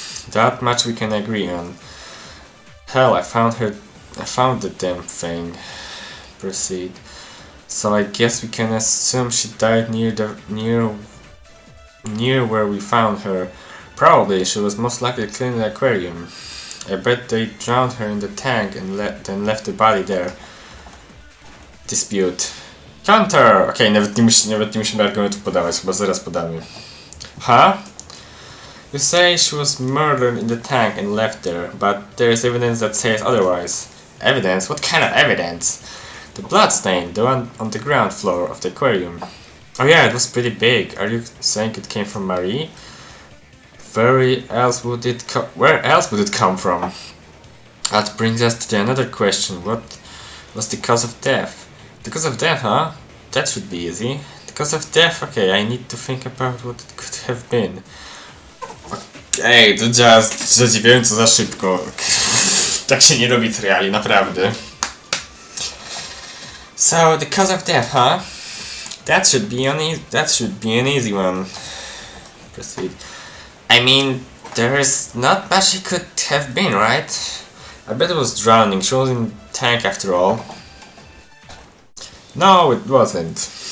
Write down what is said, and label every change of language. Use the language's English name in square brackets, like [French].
[English] That much we can agree on. Hell, I found the damn thing. Proceed. So I guess we can assume she died near where we found her. Probably, she was most likely cleaning the aquarium. I bet they drowned her in the tank and then left the body there. Dispute. Counter! [Polish] Okej, nawet nie musimy argumentów podawać, chyba zaraz podamy. Huh? [English] You say she was murdered in the tank and left there, but there is evidence that says otherwise. Evidence? What kind of evidence? The blood stain, the one on the ground floor of the aquarium. Oh yeah, it was pretty big. Are you saying it came from Marie? Where else would it come from? That brings us to another question. What was the cause of death? The cause of death, huh? That should be easy. The cause of death? Okay, I need to think about what it could have been. [Polish] Ej, to działa zadziwiająco za szybko. Tak się nie robi triali, naprawdę. [English] So, the cause of death, huh? That should be an easy one. Proceed. I mean, there's not much it could have been, right? I bet it was drowning. She was in the tank after all. No, it wasn't.